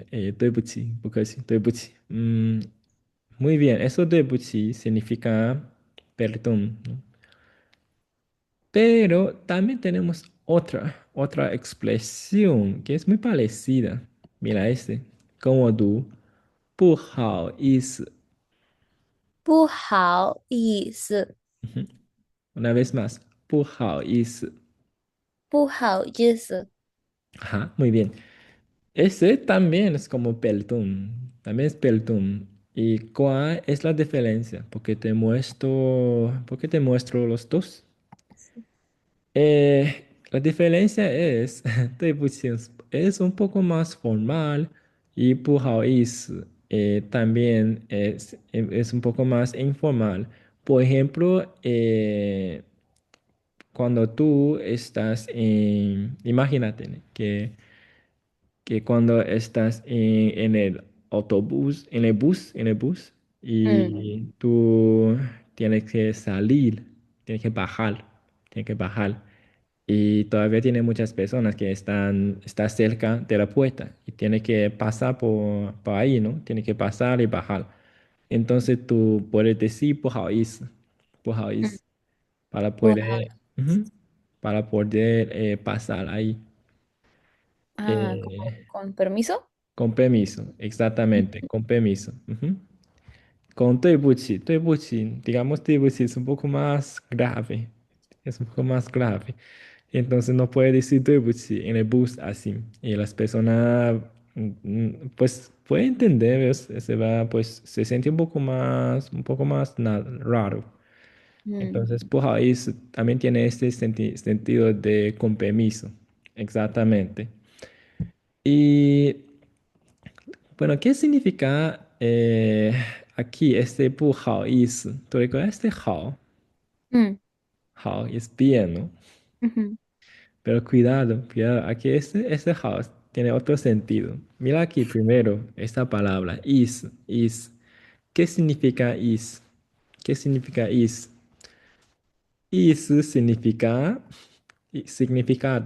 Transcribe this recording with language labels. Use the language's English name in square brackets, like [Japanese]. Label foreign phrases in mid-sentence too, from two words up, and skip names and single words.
[Spanish] Tebuchi, porque sí, tebuchi. Muy bien, eso tebuchi significa perdón, ¿no? Pero también tenemos otra expresión que es muy parecida. Mira este, como tú, [Chinese] 不好意思. 不好意思. [Spanish] Ujú. Una vez más, [Chinese] 不好意思. 不好意思. [Spanish] Ajá, muy bien. Ese también es como perdón, también es perdón. ¿Y cuál es la diferencia? Porque te muestro los dos. La diferencia es, [Chinese] 对不起, [Spanish] es un poco más formal y [Chinese] 不好意思 [Spanish] también es un poco más informal. Por ejemplo, cuando tú estás imagínate que cuando estás en el autobús, en el bus, Mm, y tú tienes que salir, tienes que bajar, tienes que bajar. Y todavía tiene muchas personas que está cerca de la puerta y tiene que pasar por ahí, ¿no? Tiene que pasar y bajar. Entonces tú puedes decir [Chinese] 不好意思, mm. [Spanish] para [Chinese] 不好. [Spanish] poder, ujú, para poder pasar ahí. Ah, Eh, con permiso. con permiso, exactamente, con permiso. Ujú. Con [Chinese] 对不起, [Spanish] digamos [Chinese] 对不起 [Spanish] es un poco más grave, es un poco más grave. Entonces no puede decir [Chinese] 对不起 [Spanish] en el bus así. Y las personas, pues, puede entender, ¿ves? Pues, se siente un poco más raro. Mm, Entonces, [Chinese] 不好意思 [Spanish] también tiene este sentido de con permiso, exactamente. Y bueno, ¿qué significa aquí este [Chinese] 不好意思? [Spanish] ¿Tú recuerdas este 好? mm, 好 es bien, ¿no? ujú, Pero cuidado, aquí este 好 tiene otro sentido. Mira aquí primero esta palabra, is. ¿Qué significa is? ¿Qué significa is? Is significa significado.